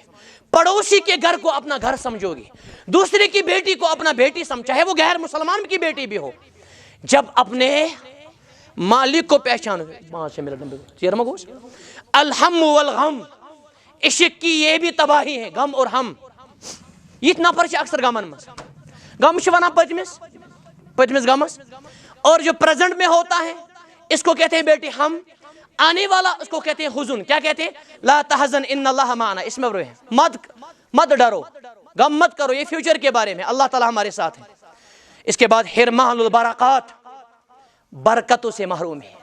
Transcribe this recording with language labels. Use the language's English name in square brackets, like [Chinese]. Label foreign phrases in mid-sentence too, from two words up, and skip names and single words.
[Urdu] پڑوسی کے گھر کو اپنا گھر سمجھو گے، دوسرے کی بیٹی کو اپنا بیٹی سمجھو، چاہے وہ غیر مسلمان کی بیٹی بھی ہو۔ جب اپنے مالک کو پہچانو گے، 5 منٹ [Arabic] الہم والغم، [Urdu] عشق کی یہ بھی تباہی ہے، غم اور ہم۔ [Kashmiri] یہ نفر اکثر غمن مز، غم ونان پتمس غمس، [Urdu] اور جو پریزنٹ میں ہوتا ہے اس کو کہتے ہیں بیٹی ہم، آنے والا اس کو کہتے ہیں حزن۔ کیا کہتے ہیں؟ [Arabic] لا تحزن ان اللہ معنا، [Urdu] اس میں مت ڈرو، غم مت کرو، یہ فیوچر کے بارے میں، اللہ تعالی ہمارے ساتھ ہے۔ اس کے بعد [Arabic] حرمان البرکات، [Urdu] برکتوں سے محروم ہے۔